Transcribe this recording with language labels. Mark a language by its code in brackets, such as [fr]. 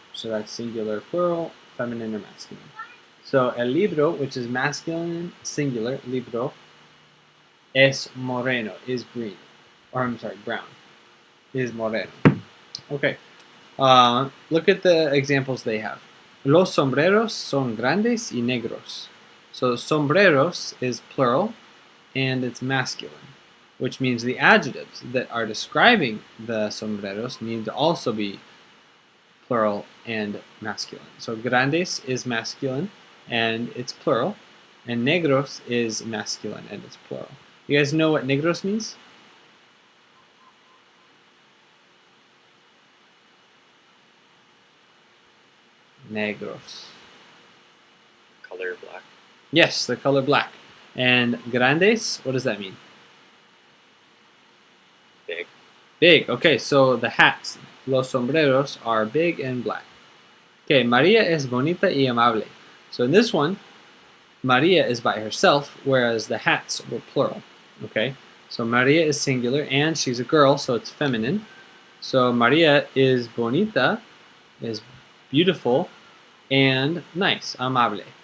[en] So that's singular, plural, feminine, or masculine. So el libro, which is masculine, singular, [es] libro, es moreno, [en] is green. Or I'm sorry, brown, is moreno. Okay, look at the examples they have. [es] Los sombreros son grandes y negros. [en] So sombreros is plural and it's masculine, which means the adjectives that are describing the sombreros need to also be plural and masculine. So grandes is masculine and it's plural, and negros is masculine and it's plural. You guys know what negros means? [es] Negros. [en] Color black. Yes, the color black. And grandes, what does that mean? Big. Big. Okay, so the hats, [es] los sombreros, [en] are big and black. [es] Okay, María es bonita y amable. [en] So in this one, María is by herself, whereas the hats were plural. Okay, so María is singular and she's a girl, so it's feminine. So María is bonita, is beautiful, and nice, amable.